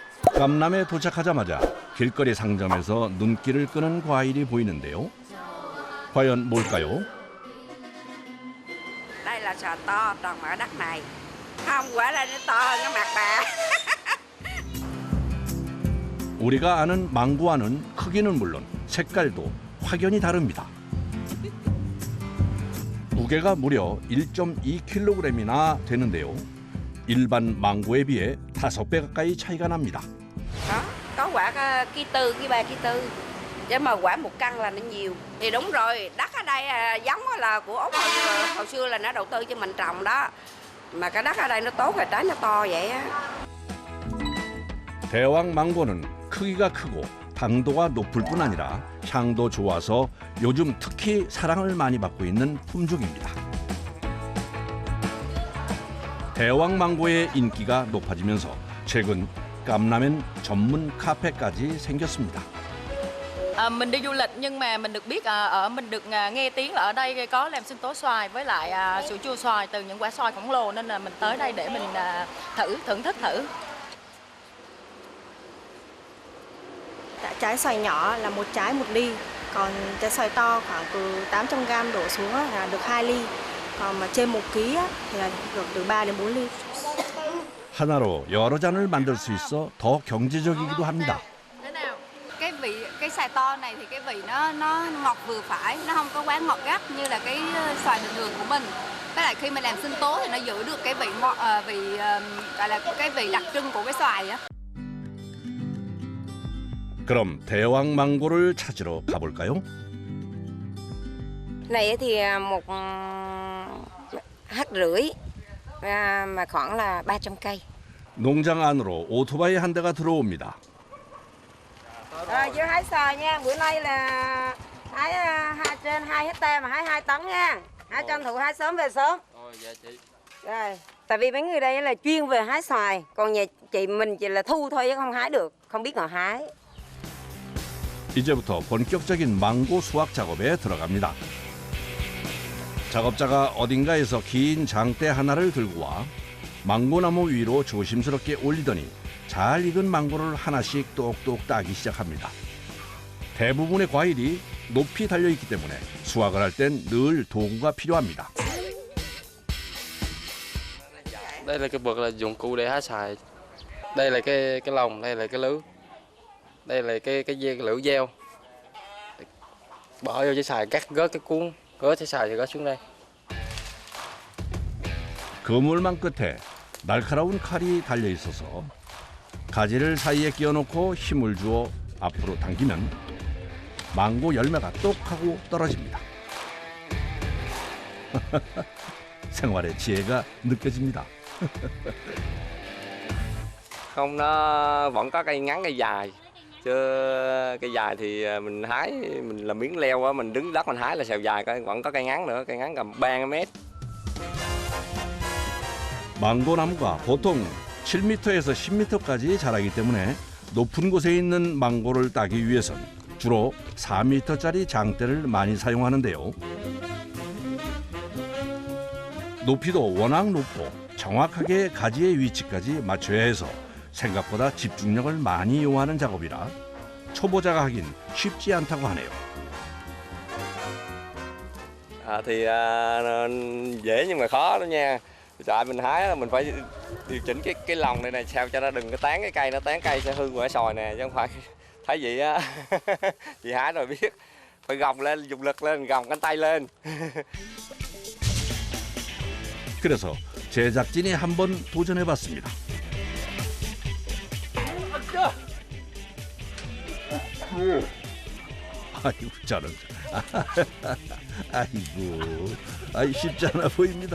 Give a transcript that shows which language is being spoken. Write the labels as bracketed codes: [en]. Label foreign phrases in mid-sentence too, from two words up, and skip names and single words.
[ko] 감남에 도착하자마자 길거리 상점에서 눈길을 끄는 과일이 보이는데요. 과연 뭘까요? [vi] Đây là sò to trồng ở đất này. Không, quả là nó to hơn cái mặt bà. [ko] 우리가 아는 망고와는 크기는 물론 색깔도 확연히 다릅니다. 무게가 무려 1.2kg이나 되는데요. 일반 망고에 비해 5배 가까이 차이가 납니다. [vi] Đó, có quả ký tư, ký 3, ký 4. Chứ mà quả 1 căn là nó nhiều. Thì đúng rồi, đất ở đây giống là của Úc hồi xưa là nó đầu tư cho mình trồng đó. Mà cái đất ở đây nó tốt rồi trái nó to vậy á. [ko] 대왕 망고는 크기가 크고 당도가 높을 뿐 아니라 향도 좋아서 요즘 특히 사랑을 많이 받고 있는 품종입니다. 대왕 망고의 인기가 높아지면서 최근 감남엔 전문 카페까지 생겼습니다. [vi] Mình đi du lịch nhưng mà mình được biết mình được nghe tiếng là ở đây có làm sinh tố xoài với lại sữa chua xoài từ những quả xoài khổng lồ nên là mình tới đây để mình thưởng thức thử. Trái xoài nhỏ là 1 trái 1 ly, còn trái xoài to khoảng từ 800g đổ xuống là được 2 ly, còn mà trên 1 kg thì là được từ 3 đến 4 ly. [ko] 하나로 여러 잔을 만들 수 있어 더 경제적이기도 합니다. [vi] Cái xoài to này thì cái vị nó ngọt vừa phải, nó không có quá ngọt gắt như là cái xoài bình thường của mình. Với lại khi mình làm sinh tố thì nó giữ được cái vị gọi là cái vị đặc trưng của cái xoài á. [ko] 그럼 대왕 망고를 찾으러 가볼까요? [vi] Này thì 1,5 rưỡi mà khoảng là 300 cây. [ko] 농장 안으로 오토바이 한 대가 들어옵니다. [vi] Vô hái xoài nha, bữa nay là hái trên 2 hectare mà hái 2 tấn nha. Hái tranh thủ hái sớm về sớm. Dạ chị. Rồi, tại vì mấy người đây là chuyên về hái xoài, còn nhà mình chỉ là thu thôi chứ không hái được, không biết ngồi hái. [ko] 이제부터 본격적인 망고 수확 작업에 들어갑니다. 작업자가 어딘가에서 긴 장대 하나를 들고 와 망고나무 위로 조심스럽게 올리더니 잘 익은 망고를 하나씩 똑똑 따기 시작합니다. 대부분의 과일이 높이 달려있기 때문에 수확을 할 땐 늘 도구가 필요합니다. [vi] Đây là cái bậc là dụng cụ để hái xoài. Đây là cái lồng, đây là cái lưới. Đây là cái lưỡi dao. Bỏ vô trái xoài cắt gớt cái cuốn, gớt trái xoài thì gớt xuống đây. [ko] 그물망 끝에 날카로운 칼이 달려 있어서 가지를 사이에 끼워놓고 힘을 주어 앞으로 당기면 망고 열매가 똑 하고 떨어집니다. 생활의 지혜가 느껴집니다. [vi] Không, nó vẫn có cây ngắn cây dài. Chứ cây dài thì mình hái, mình làm miếng leo á, mình đứng đất mình hái là xèo dài, vẫn có cây ngắn nữa, cây ngắn cầm 3 mét. [ko] 망고나무가 보통 7m에서 10m까지 자라기 때문에 높은 곳에 있는 망고를 따기 위해선 주로 4m짜리 장대를 많이 사용하는데요. 높이도 워낙 높고 정확하게 가지의 위치까지 맞춰야 해서 생각보다 집중력을 많이 요하는 작업이라 초보자가 하긴 쉽지 않다고 하네요. [vi] Thì dễ nhưng mà khó đó nha. Tại mình hái là mình phải điều chỉnh cái lồng này sao cho nó đừng có tán cái cây, nó tán cây sẽ hư quả xoài nè, chứ không phải thấy vậy á. Chị hái rồi biết, phải gồng lên, dùng lực lên, gồng cánh tay lên. [ko] 그래서 제작진이 한번 도전해봤습니다. 아이고 저런, 아이고, 쉽지 않아 보입니다.